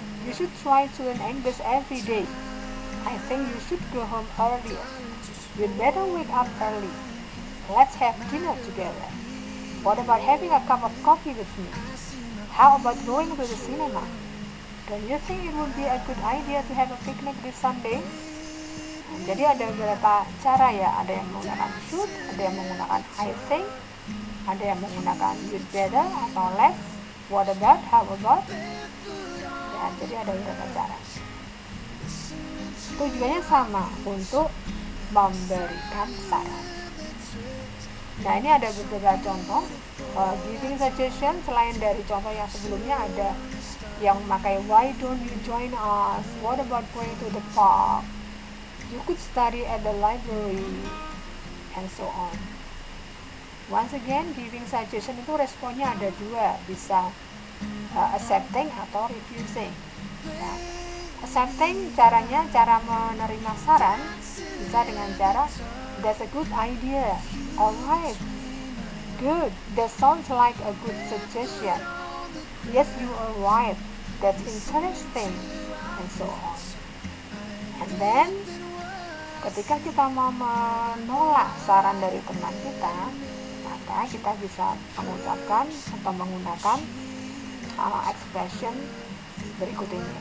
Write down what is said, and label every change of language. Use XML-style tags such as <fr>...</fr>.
<en>You should try to learn English every day. I think you should go home earlier. You'd better wake up early. Let's have dinner together. What about having a cup of coffee with me? How about going to the cinema? Don't you think it would be a good idea to have a picnic this Sunday?</en> <id>Jadi ada beberapa cara ya, ada yang menggunakan should, ada yang menggunakan</id> <en>I think,</en> <id>ada yang menggunakan</id> <en>you'd better</en> <id>atau</id> <en>let's, what about, how about.</en> <id>Ya, jadi ada beberapa cara. Tujuannya sama, untuk memberikan saran. Nah, ini ada beberapa contoh giving suggestion. Selain dari contoh yang sebelumnya, ada yang memakai</id> <en>why don't you join us, what about going to the park, you could study at the library, and so on. Once again,</en> <id>giving suggestion itu responnya ada dua, bisa accepting atau refusing. Nah, accepting caranya, cara menerima saran bisa dengan cara</id> <en>that's a good idea, alright, good, that sounds like a good suggestion, yes you are right, that's interesting, and so on. And then</en> <id>ketika kita mau menolak saran dari teman kita, maka kita bisa mengucapkan atau menggunakan expression berikut ini.</id>